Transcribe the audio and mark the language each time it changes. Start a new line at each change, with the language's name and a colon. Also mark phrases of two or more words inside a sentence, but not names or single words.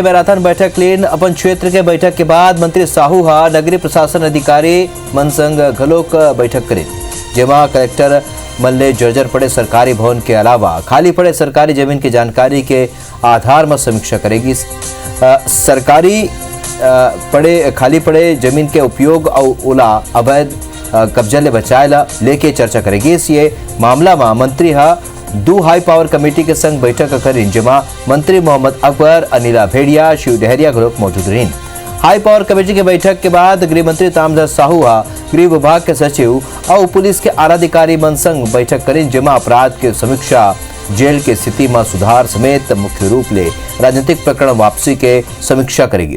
Chhattisgarhi: मैराथन बैठक लेन अपन क्षेत्र के बैठक के बाद मंत्री साहू नगरीय प्रशासन अधिकारी मन संग घलोक बैठक करें, जेमा कलेक्टर मन ले जर्जर पड़े सरकारी भवन के अलावा खाली पड़े सरकारी जमीन की जानकारी के आधार में समीक्षा करेगी। सरकारी खाली पड़े जमीन के उपयोग और ओला अवैध कब्जा ले बचाए ला लेके चर्चा करेगी। ये मामला में मंत्री 2 हाई पावर कमेटी के संग बैठक करें, जेमा मंत्री मोहम्मद अकबर, अनिला भेड़िया, शिव डहरिया घलोक मौजूद रहे। हाई पावर कमेटी के बैठक के बाद गृह मंत्री ताम्रध्वज साहू गृह विभाग के सचिव और पुलिस के आलाधिकारी मन संग बैठक करें, जेमा अपराध के समीक्षा, जेल के स्थिति में सुधार समेत मुख्य रूप ले राजनीतिक प्रकरण वापसी के समीक्षा करेगी।